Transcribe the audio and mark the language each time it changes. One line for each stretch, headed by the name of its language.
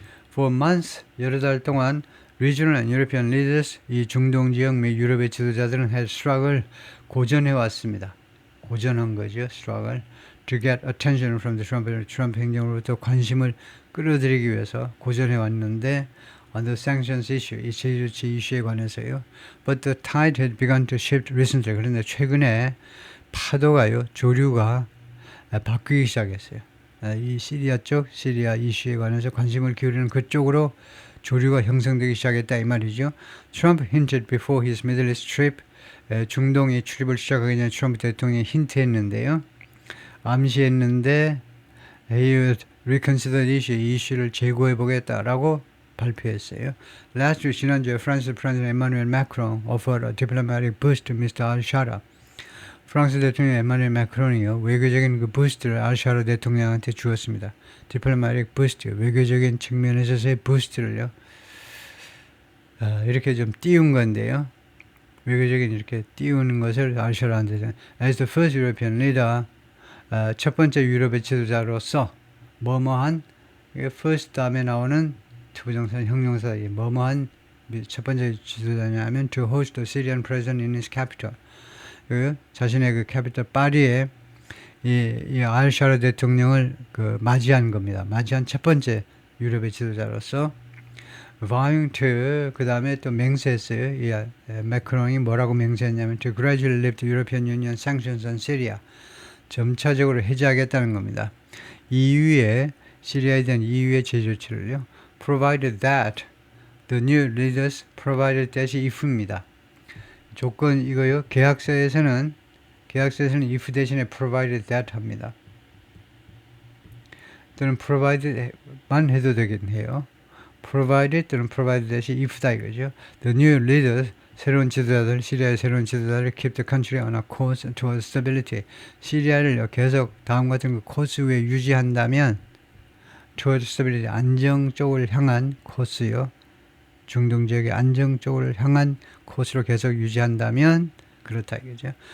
Korean: For months, 여러 달 동안
English: regional and European leaders,
Korean: 이 중동 지역 및 유럽의 지도자들은
English: had struggle,
Korean: 고전해 왔습니다. 고전한 거죠.
English: struggle to get attention from the
Korean: 트럼프 행정으로부터 관심을 끌어들이기 위해서 고전해 왔는데
English: on the sanctions issue,
Korean: 이 제재 조치 이슈에 관해서요.
English: But the tide had begun to shift recently.
Korean: 그런데 최근에 파도가요, 조류가 바뀌기 시작했어요. 이 시리아 쪽, 시리아 이슈에 관해서 관심을 기울이는 그쪽으로 조류가 형성되기 시작했다 이 말이죠.
English: Trump hinted before his Middle East trip,
Korean: 중동의 출입을 시작하기 전에 트럼프 대통령이 힌트했는데요. 암시했는데
English: he would reconsider the issue,
Korean: 이 이슈를 재고해 보겠다라고 발표했어요.
English: Last week, 지난주에 프랑스 프레지던트 에마누엘 마크롱 offered a diplomatic boost to Mr. al-Shara.
Korean: 프랑스 대통령 에마누엘 마크롱이요, 외교적인 그 부스트를 al-Shara 대통령한테 주었습니다. diplomatic boost, 외교적인 측면에서의 부스트를요, 이렇게 좀 띄운 건데요. 외교적인 이렇게 띄우는 것을 al-Shara한테
English: as the first European leader,
Korean: 첫 번째 유럽의 지도자로서 뭐뭐한, first 다음에 나오는 투부정사 형용사, 뭐뭐한 첫 번째 지도자냐면
English: to host the Syrian president in his capital.
Korean: 그 자신의 그 캐피털 파리에 이 al-Shara 대통령을 그 맞이한 겁니다. 맞이한 첫 번째 유럽의 지도자로서 vowing to, 그 다음에 또 맹세했어요. 이 마크롱이 뭐라고 맹세했냐면
English: to gradually lift the European Union sanctions on Syria.
Korean: 점차적으로 해제하겠다는 겁니다. EU의 시리아에 대한 EU의 제재 조치를요. provided that the new leaders provided that이 if입니다. 조건 이거요. 계약서에서는 if 대신에 provided that 합니다. 또는 provided만 해도 되긴 해요. provided 또는 provided that이 if다 이거죠.
English: The new leaders,
Korean: 새로운 지도자들, 시리아의 새로운 지도자들
English: keep the country on a course towards stability.
Korean: 시리아를 계속 다음 같은 그 코스 위에 유지한다면 towards stability, 안정 쪽을 향한 코스요. 중동 지역의 안정 쪽을 향한 코스로 계속 유지한다면 그렇다 이거죠.